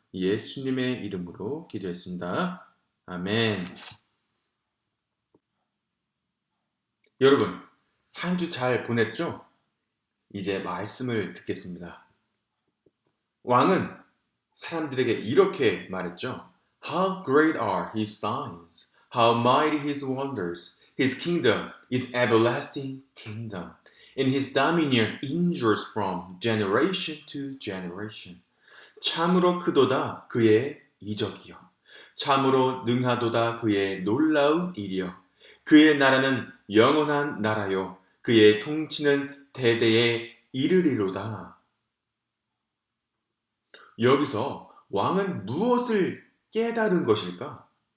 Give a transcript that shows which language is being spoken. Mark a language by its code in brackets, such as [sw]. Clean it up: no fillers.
[ko] 예수님의 이름으로 기도했습니다. 아멘. 여러분, 한 주 잘 보냈죠? 이제 말씀을 듣겠습니다. 왕은 사람들에게 이렇게 말했죠. [en] How great are his signs, how mighty his wonders. His kingdom is everlasting kingdom, and his dominion endures from generation to generation. [ko] 참으로 크도다 그의 이적이요. 참으로 능하도다 그의 놀라운 일이요. 그의 나라는 영원한 나라요. 그의 통치는 대대에 이르리로다. 여기서 왕은 무엇을 깨달은 것일까?